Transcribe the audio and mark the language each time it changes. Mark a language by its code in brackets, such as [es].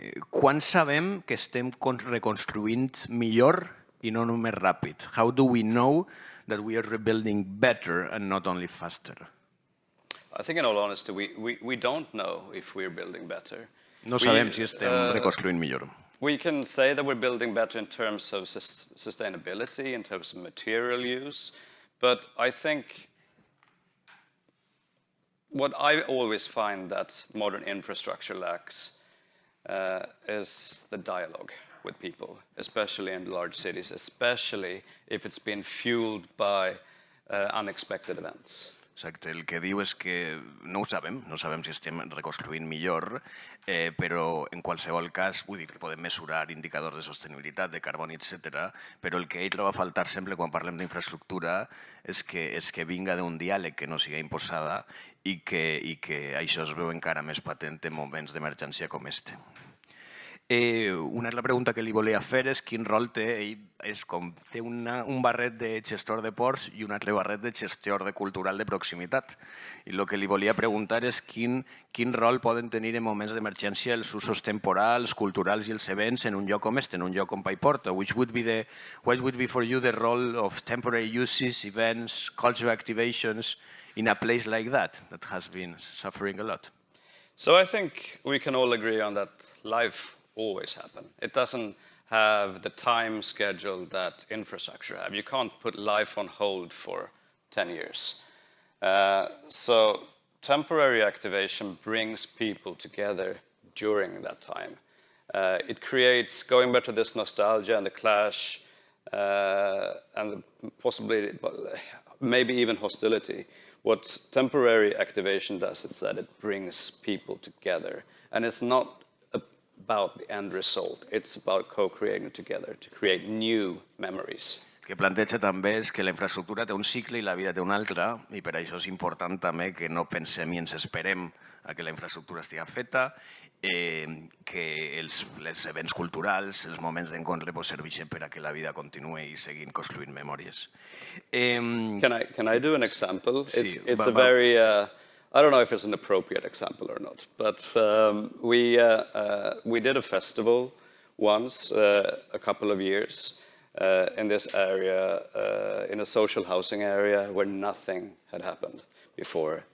[ca] Quan sabem que estem reconstruint millor i no només ràpid? [en] How do we know that we are rebuilding better and not only faster? I think, in all honesty, we don't know if we're building better. [ca] No sabem si estem reconstruint millor. [en] We can say that we're building better in terms of sustainability, in terms of material use, but I think what I always find that modern infrastructure lacks is the dialogue. with people, especially in large cities, especially if it's been fueled by unexpected events. [ca] Exacte, el que diu és que no ho sabem si estem reconstruint millor, però en qualsevol cas, vull dir que podem mesurar indicadors de sostenibilitat, de carboni, etc. Però el que ell troba a faltar sempre quan parlem d'infraestructura és que vinga d'un diàleg que no sigui imposada i que això es veu encara més patent en moments d'emergència com este. Una altra pregunta que li volia fer és quin rol té, ell és com té un barret de gestor de ports i un altre barret de gestor de cultural de proximitat. I el que li volia preguntar és quin rol poden tenir en moments d'emergència els usos temporals, culturals i els events en un lloc com este, en un lloc com Paiporta. [en] What would be for you the role of temporary uses, events, cultural activations in a place like that has been suffering a lot? So I think we can all agree on that life always happen. It doesn't have the time schedule that infrastructure have. You can't put life on hold for 10 years. So temporary activation brings people together during that time. It creates, going back to this nostalgia and the clash, and possibly, maybe even hostility, what temporary activation does is that it brings people together. And it's not about the end result. It's about co-creating together to create new memories. El que planteja també és que la infraestructura té un cicle i la vida té un altre, i per això és important també que no pensem i ens esperem a que la infraestructura estigui feta, que els events culturals, els moments d'encontre serveixen per a que la vida continuï i seguim construint memòries. Can I do an example? [ca] Sí, [en] it's a very... I don't know if it's an appropriate example or not, but we did a festival once, a couple of years, in this area, in a social housing area where nothing had happened before.